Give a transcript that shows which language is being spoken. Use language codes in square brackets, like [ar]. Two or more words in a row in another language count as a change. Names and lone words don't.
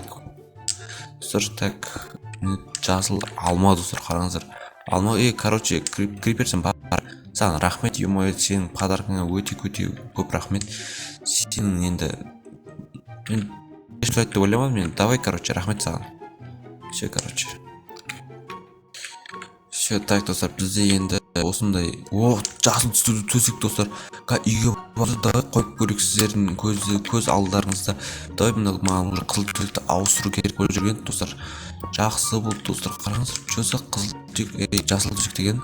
[kk] Достар, так, жасыл алма достар, қараңыздар. Алма, короче, крипер сен бар. Саған рахмет, ё-моё, сенің подаркаңа өте көп рахмет. Сенің енді мен ешқандай деп ойламадым мен. Давай, короче, рахмет саған. [ru] Все, короче. [kk] Все, так достар, бізде енді осындай жасыл түсті төсек достар. Үйге барды, давай қойып көрейік сіздердің көз алдарыңызда. Давай маған уже қызыл төсекті ауыстыру керек болып жүрген достар. Жақсы болды достар, қараңыздар. Что қызыл төсек, жасыл төсек деген.